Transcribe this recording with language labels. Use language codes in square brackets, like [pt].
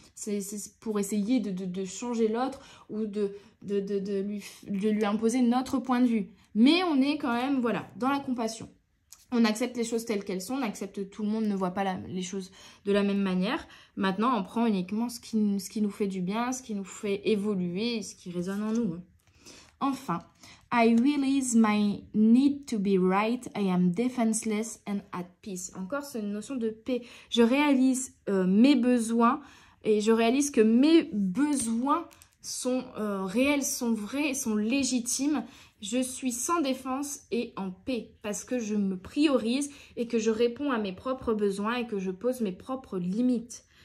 [fr] C'est pour essayer de changer l'autre ou de lui imposer notre point de vue. Mais on est quand même, voilà, dans la compassion. On accepte les choses telles qu'elles sont, on accepte tout le monde ne voit pas les choses de la même manière. Maintenant, on prend uniquement ce qui nous fait du bien, ce qui nous fait évoluer, ce qui résonne en nous. [en] Enfin, I realize my need to be right, I am defenseless and at peace. [fr] Encore, c'est une notion de paix. Je réalise mes besoins et je réalise que mes besoins sont réels, sont vrais, sont légitimes. Je suis sans défense et en paix parce que je me priorise et que je réponds à mes propres besoins et que je pose mes propres limites.